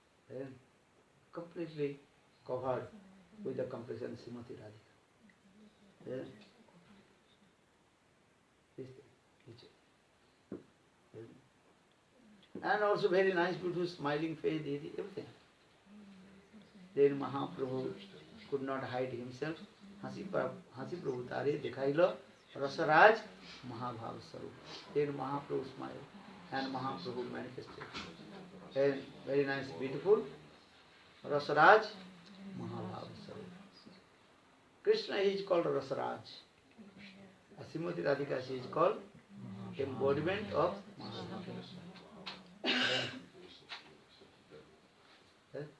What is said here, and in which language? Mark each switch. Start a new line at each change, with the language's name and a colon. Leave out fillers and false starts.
English: And completely covered with the complexion Srimati Radhika. Yes. And also very nice, beautiful, smiling face, everything. Then Mahaprabhu could not hide himself.
Bangla: हासी Prabhu Taare दिखाइल Rasraj महाभाव Swaroop.
English: Then Mahaprabhu smiled and Mahaprabhu manifested. And very nice, beautiful Rasaraj Mahabhav Swarup. Krishna is called Rasaraj. Srimati Radhika, she is called embodiment of Mahabhav.